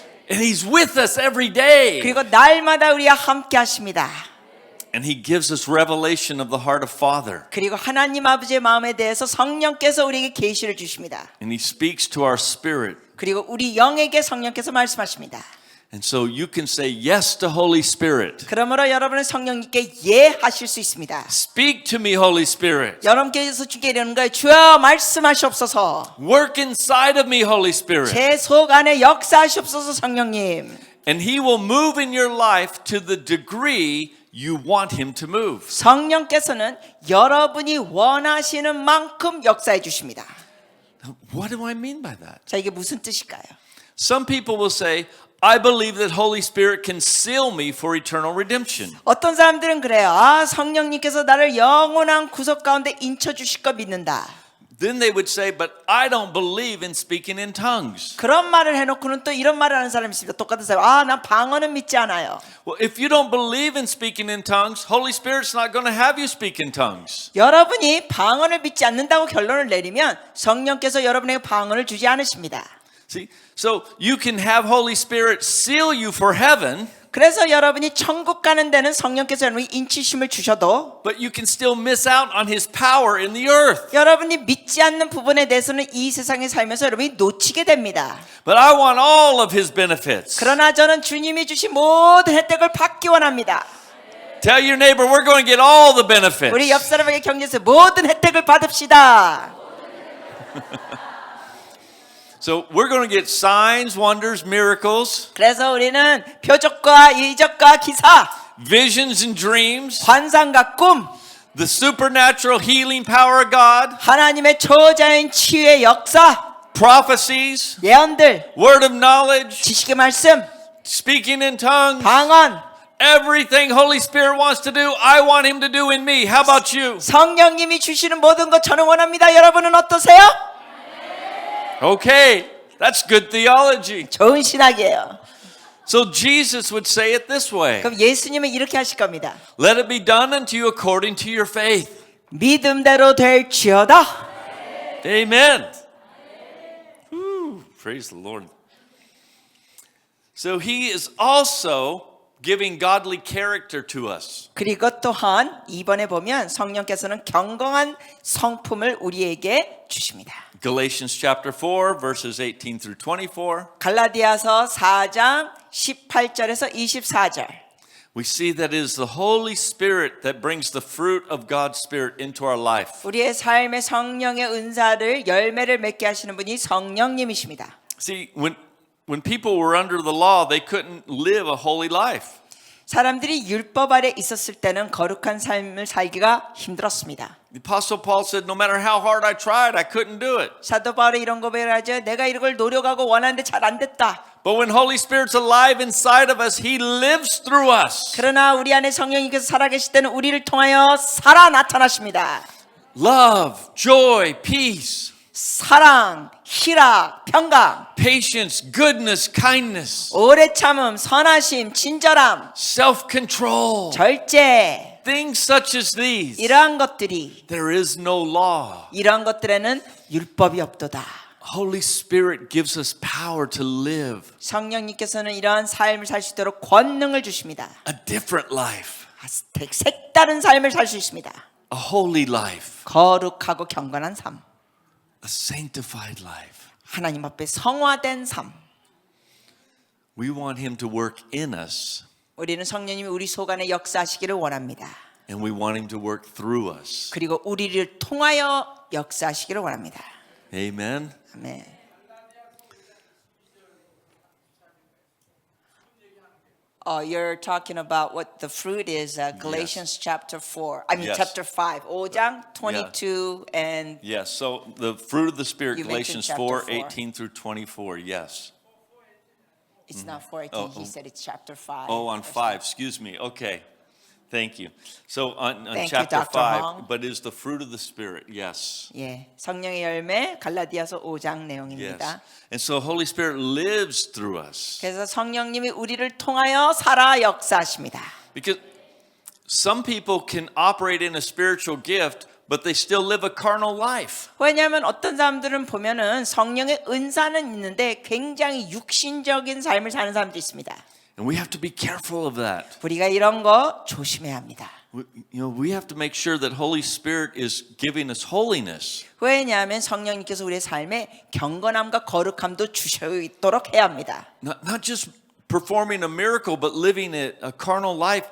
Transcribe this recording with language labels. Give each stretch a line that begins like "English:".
English: And He's with us every day.
Korean: 그리고 날마다 우리와 함께 하십니다.
English: And He gives us revelation of the heart of Father.
Korean: 그리고 하나님 아버지의 마음에 대해서 성령께서 우리에게 계시를 주십니다.
English: And He speaks to our spirit.
Korean: 그리고 우리 영에게 성령께서 말씀하십니다.
English: And so you can say yes to Holy Spirit.
Korean: 그러므로 여러분은 성령님께 예하실 수 있습니다.
English: Speak to me, Holy Spirit.
Korean: 여러분께서 주께 이르는 거예요. 주여 말씀하시옵소서.
English: Work inside of me, Holy Spirit.
Korean: 제 속 안에 역사하시옵소서 성령님.
English: And He will move in your life to the degree you want Him to move.
Korean: 성령께서는 여러분이 원하시는 만큼 역사해 주십니다.
English: What do I mean by that?
Korean: 자, 이게 무슨 뜻일까요?
English: Some people will say, I believe that Holy Spirit can seal me for eternal redemption.
Korean: 어떤 사람들은 그래요. 성령님께서 나를 영원한 구속 가운데 인쳐 주실 거 믿는다.
English: Then they would say, but I don't believe in speaking in tongues.
Korean: 그런 말을 해놓고는 또 이런 말을 하는 사람이 있습니다. 똑같은 사람. 난 방언은 믿지 않아요.
English: Well, if you don't believe in speaking in tongues, Holy Spirit's not going to have you speak in tongues.
Korean: 여러분이 방언을 믿지 않는다고 결론을 내리면 성령께서 여러분에게 방언을 주지 않으십니다.
English: See, so you can have Holy Spirit seal you for heaven,
Korean: 그래서 여러분이 천국 가는 데는 성령께서 여러분이 인치심을 주셔도
English: but you can still miss out on His power in the earth.
Korean: 여러분이 믿지 않는 부분에 대해서는 이 세상에 살면서 여러분이 놓치게 됩니다.
English: But I want all of His benefits.
Korean: 그러나 저는 주님이 주신 모든 혜택을 받기 원합니다.
English: Tell your neighbor we're going to get all the benefits.
Korean: 우리 옆 사람에게 격려해서 모든 혜택을 받읍시다.
English: So we're going to get signs, wonders, miracles,
Korean: 그래서 우리는 표적과 이적과 기사,
English: visions and dreams,
Korean: 환상과 꿈,
English: the supernatural healing power of God,
Korean: 하나님의 초자연 치유의 역사,
English: prophecies,
Korean: 예언들,
English: word of knowledge,
Korean: 지식의 말씀,
English: speaking in tongues,
Korean: 방언,
English: everything Holy Spirit wants to do, I want Him to do in me. How about you?
Korean: 성령님이 주시는 모든 것 저는 원합니다. 여러분은 어떠세요?
English: Okay, that's good theology.
Korean: 좋은 신학이에요.
English: So Jesus would say it this way.
Korean: 그럼 예수님은 이렇게 하실 겁니다.
English: Let it be done unto you according to your faith.
Korean: 믿음대로 될지어다.
English: Amen. Whew, praise the Lord. So He is also giving godly character to us.
Korean: 그리고 또한 이번에 보면 성령께서는 경건한 성품을 우리에게 주십니다.
English: Galatians chapter 4 verses 18 through 24.
Korean: 갈라디아서 4장 18절에서 24절.
English: We see that it is the Holy Spirit that brings the fruit of God's Spirit into our life.
Korean: 우리의 삶의 성령의 은사를 열매를 맺게 하시는 분이 성령님이십니다.
English: See, when people were under the law, they couldn't live a holy life.
Korean: 사람들이 율법 아래 있었을 때는 거룩한 삶을 살기가 힘들었습니다.
English: The Apostle Paul said, no matter how hard I tried, I couldn't do it.
Korean: 사도 바울이 이런 고백을 하죠. 내가 이걸 노력하고 원하는데 잘 안 됐다.
English: But when Holy Spirit's alive inside of us, He lives through us.
Korean: 그러나 우리 안에 성령님께서 살아계실 때는 우리를 통하여 살아 나타나십니다.
English: Love, joy, peace,
Korean: 사랑, 희락, 평강,
English: patience, goodness, kindness,
Korean: 오래 참음, 선하심, 친절함,
English: self-control,
Korean: 절제.
English: things such as these.
Korean: 이러한 것들이
English: There is no law.
Korean: 이러한 것들에는 율법이 없도다.
English: Holy Spirit gives us power to live
Korean: 성령님께서는 이러한 삶을 살 수 있도록 권능을 주십니다.
English: a different life,
Korean: 색다른 삶을 살 수 있습니다.
English: a holy life,
Korean: 거룩하고 경건한 삶,
English: a sanctified life.
Korean: 하나님 앞에 성화된 삶.
English: We want Him to work in us,
Korean: 우리는 성령님이 우리 속 안에 역사하시기를 원합니다.
English: and we want Him to work through us.
Korean: 그리고 우리를 통하여 역사하시기를 원합니다.
English: Amen.
Korean: 아멘.
English: You're talking about what the fruit is, Galatians chapter 4. I mean Yes. chapter 5. 5장 22 and Yes, so the fruit of the Spirit, You mentioned chapter 4, 4. 18 through 24, yes. it's not 4:18. He said it's chapter 5. Oh, on 5, excuse me. Okay. Thank you. So on Thank you, chapter Dr. 5, Hong. but is the fruit of the Spirit. Yes.
Korean: 예, 성령의 열매 갈라디아서 5장
English: Yes.
Korean: 내용입니다.
English: And so Holy Spirit lives through us.
Korean: 그래서 성령님이 우리를 통하여 살아 역사하십니다.
English: Because some people can operate in a spiritual gift, but they still live a carnal life.
Korean: 왜냐하면 어떤 사람들은 보면은 성령의 은사는 있는데 굉장히 육신적인 삶을 사는 사람도 있습니다.
English: And we have to be careful of that.
Korean: 우리가 이런 거 조심해야 합니다.
English: We have to make sure that Holy Spirit is giving us holiness.
Korean: 왜냐하면 성령님께서 우리의 삶에 경건함과 거룩함도 주시도록 해야 합니다.
English: Not just performing a miracle, but living a carnal life.